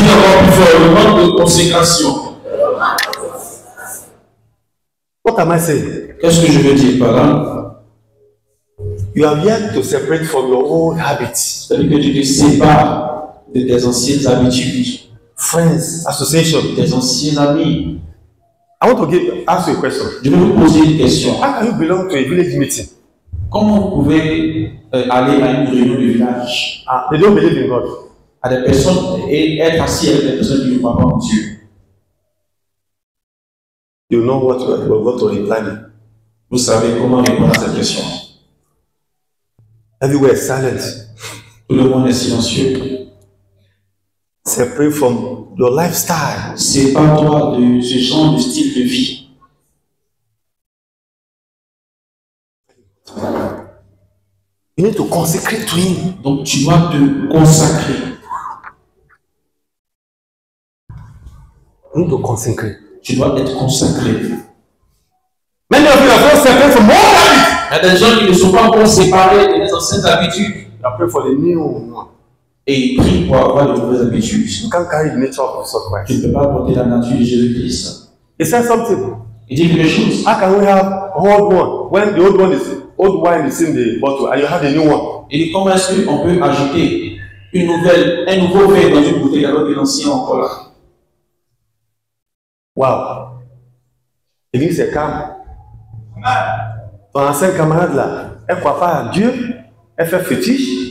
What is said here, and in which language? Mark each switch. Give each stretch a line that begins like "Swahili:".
French: Dis encore plus fort, le manque de consécration.
English: What am I saying?
French: Qu'est-ce que je veux dire par là?
English: You have yet to separate from your old habits,
French: C'est-à-dire que tu te sépares de tes anciennes habitudes,
English: friends, association.
French: tes anciens amis.
English: I want to ask you a question.
French: Je vais vous poser une question.
English: How can you belong to a village meeting?
French: Comment vous pouvez aller à une réunion de village
English: They don't believe in God.
French: à des personnes et être assis avec des personnes qui ne croient pas en Dieu?
English: You know what we're going to reply me.
French: Vous savez comment répondre à cette question?
English: Everywhere is silent.
French: Tout le monde est silencieux.
English: Separate from your lifestyle.
French: Sépare-toi de ce genre de style de vie.
English: You need to consecrate to Him.
French: Donc tu dois te consacrer.
English: You need to consecrate.
French: Tu dois être consacré.
English: Many of you are not separate from all habits.
French: Il y a des gens qui ne sont pas encore séparés des anciennes habitudes.
English: You are praying for the new one.
French: Et ils prient pour avoir de nouvelles habitudes.
English: You can't carry the nature of Jesus
French: Tu
English: Christ.
French: ne peux pas porter la nature de Jésus-Christ.
English: He said something.
French: Il dit quelque chose.
English: How can we have old one when the old wine is in the bottle and you have the new one?
French: Il dit comment est-ce qu'on peut ajouter un nouveau vin dans une bouteille alors que l'ancien est encore là? Wow. L'église est calme. Ton ancienne camarade là, elle ne croit pas à Dieu, elle fait fétiche.